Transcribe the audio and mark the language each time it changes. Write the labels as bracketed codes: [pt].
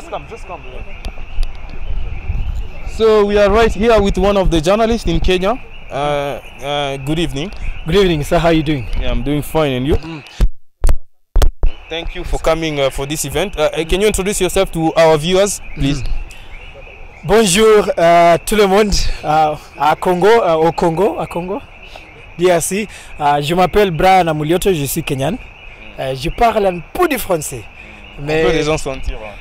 [en] Just come. So we are right here with one of the journalists in Kenya. Good evening. Good evening, sir. How are you doing? Yeah, I'm doing fine, and you? Thank you for coming for this event. Can you introduce yourself to our viewers, please? [fr] Bonjour tout le monde à Congo, au Congo, DRC. Je m'appelle Brian Amulioto, je suis kenyan. Je parle un peu de français. Mais on peut les gens sentir.